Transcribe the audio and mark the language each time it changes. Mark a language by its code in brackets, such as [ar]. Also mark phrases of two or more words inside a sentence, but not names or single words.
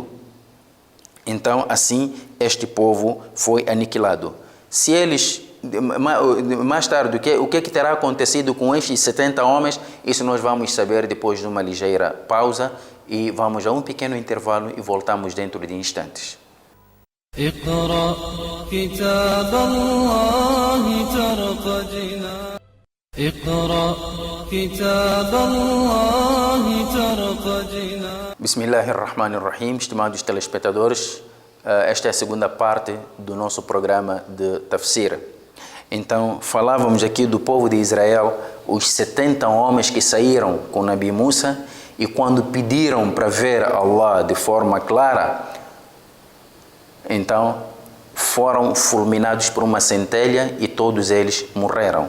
[pt] Então, assim, este povo foi aniquilado. Se eles, mais tarde, o que terá acontecido com estes 70 homens, isso nós vamos saber depois de uma ligeira pausa, e vamos a um pequeno intervalo e voltamos dentro de instantes. [ar] اقرأ كتاب الله ترق جنان اقرأ كتاب الله ترق جنان. [pt] Bismillahirrahmanirrahim, estimados telespectadores, esta é a segunda parte do nosso programa de Tafsir. Então, falávamos aqui do povo de Israel, os 70 homens que saíram com Nabi Musa e quando pediram para ver Allah de forma clara, então foram fulminados por uma centelha e todos eles morreram.